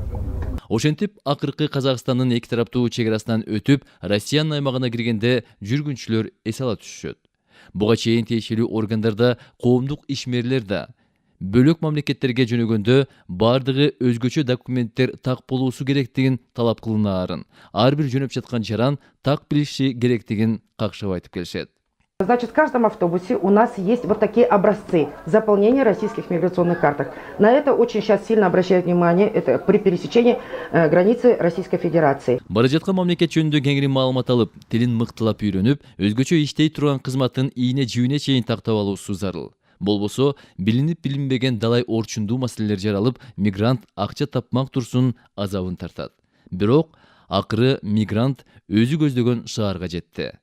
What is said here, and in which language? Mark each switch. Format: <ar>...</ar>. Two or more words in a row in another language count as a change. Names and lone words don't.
<ky>Ошентип, акыркы Казакстандын эки тараптуу чек арасынан өтүп, Россиянын аймагына киргенде жүргүнчүлөр эс ала түшүшөт. Буга чейин тиешелүү органдарда коомдук ишмерлер да бөлөк мамлекеттерге жөнөгөндө бардыгы өзгөчө документтер так болуусу керектигин талап кылынаарын, ар бир жөнөп жаткан жаран так билиши керектигин какшап айтып келишет.</ky> <ru>Значит, в каждом автобусе у нас есть вот такие образцы заполнения российских миграционных карток. На это очень сейчас сильно обращают внимание, это при пересечении границы Российской Федерации.</ru> <ky>Бара жаткан мамлекет жөнүндө кеңири маалымат алып, тилин мыктылап үйрөнүп, өзгөчө иштей турган кызматтын ийине жибине чейин тактап алуусу зарыл. Болбосо, билинип билинбеген далай орчундуу маселелер жаралып, мигрант акча тапмак турсун азабын тартат. Бирок, акыры мигрант өзү көздөгөн шаарга жетти.</ky>